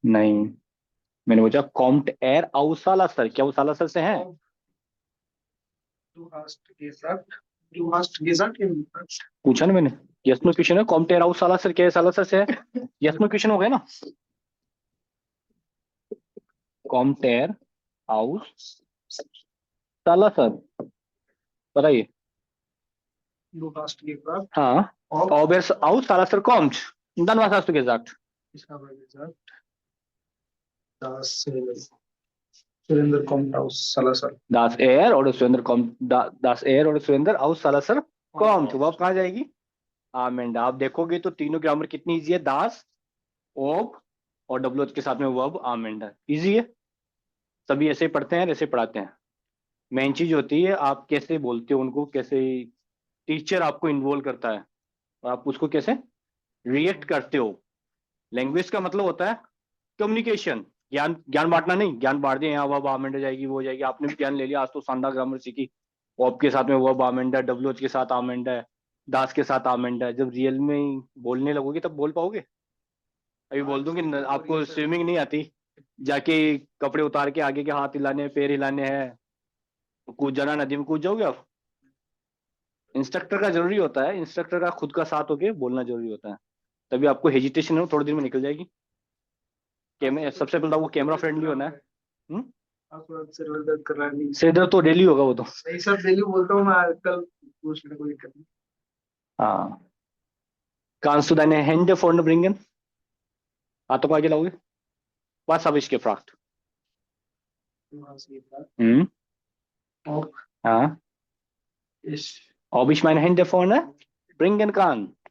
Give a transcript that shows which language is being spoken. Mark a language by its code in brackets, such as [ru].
[hi] नहीं, मैंने पूछा [de] kommt er aus Salasar, [hi] क्या वो सालासर से है? [de] Du hast gesagt im [hi] पूछा ना मैंने, यस नो क्वेश्चन है, [de] kommt er aus Salasar, [hi] क्या है सालासर से है? यस नो क्वेश्चन हो गया ना। [de] kommt er aus Salasar, [hi] बताइए। [de] Du hast gefragt, [hi] हाँ, [de] ob ob er aus Salasar kommt. Und dann was hast du gesagt? ich habe gesagt, dass Surinder kommt aus Salazar. dass er oder Surinder kommt, dass er oder Surinder aus Salasar kommt, [hi] वो अब कहाँ जाएगी? आमेंड। आप देखोगे तो तीनों grammar कितनी easy है, दास, ओब और डब्ल्यूएच के साथ में वर्ब आमेंड है, इजी है। सभी ऐसे पढ़ते हैं, ऐसे पढ़ाते हैं। मेन चीज होती है आप कैसे बोलते हो उनको, कैसे टीचर आपको इन्वॉल्व करता है और आप उसको कैसे रिएक्ट करते हो। लैंग्वेज का मतलब होता है कम्युनिकेशन, ज्ञान, ज्ञान बांटना नहीं। ज्ञान बांट दिया, यहाँ वर्ब आमेंड हो जाएगी, वो हो जाएगी, आपने भी ज्ञान ले लिया, आज तो शानदार ग्रामर सीखी। ऑब के साथ में वर्ब आमेंड है, डब्ल्यूएच के साथ आमेंड है, दास के साथ आमेंड है। जब रियल में बोलने लगोगे तब बोल पाओगे। अभी बोल दूंगी आपको स्विमिंग नहीं आती, जाके कपड़े उतार के आगे के हाथ हिलाने, पैर हिलाने हैं, कूद जाना, नदी में कूद जाओगे आप। इंस्ट्रक्टर का जरूरी होता है, इंस्ट्रक्टर का खुद का साथ होके बोलना जरूरी होता है, तभी आपको हेजिटेशन हो थोड़ी देर में निकल जाएगी। सबसे पहले आपको कैमरा फ्रेंडली होना है। आपको सिर दर्द कर रहा है? सिर दर्द तो डेली होगा वो तो। नहीं सर, डेली बोलता हूँ मैं, आजकल पूछने कोई दिक्कत नहीं। हाँ, [de] kannst du deine Hände vorne bringen? [hi] हाथों को आगे लाओगे। [de] Was habe ich gefragt? Du hast gefragt, ob, ob [hi] हाँ, [de] ob ich meine Hände vorne bringen kann?